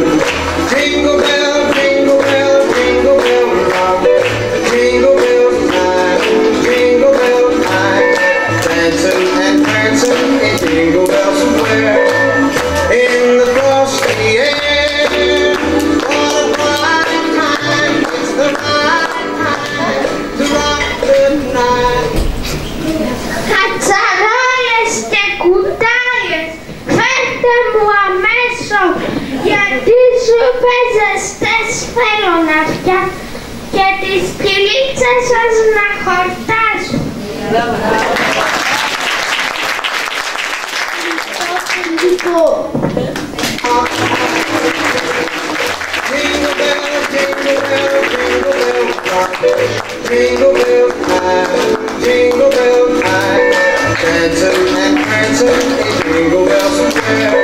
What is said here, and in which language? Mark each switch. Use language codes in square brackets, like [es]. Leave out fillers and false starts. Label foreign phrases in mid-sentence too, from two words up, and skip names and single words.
[en] Jingle bell, jingle bell, jingle bell rock, jingle bells time, jingle bells time, dancing and prancing in Jingle Bell Square. In the frosty air, what a bright time, it's the right time to rock the night. [el] Κατσαρόλες και κουτάλες, φέρτε μου αμέσως, γιατί σουπέζεστες θέλω να φτιάξω και τις κυλίτσες σας να χορτάσω. [en] Jingle bell, jingle bell, jingle bell rock, jingle bell time, jingle bell time, dancing and prancing in Jingle Bell Square.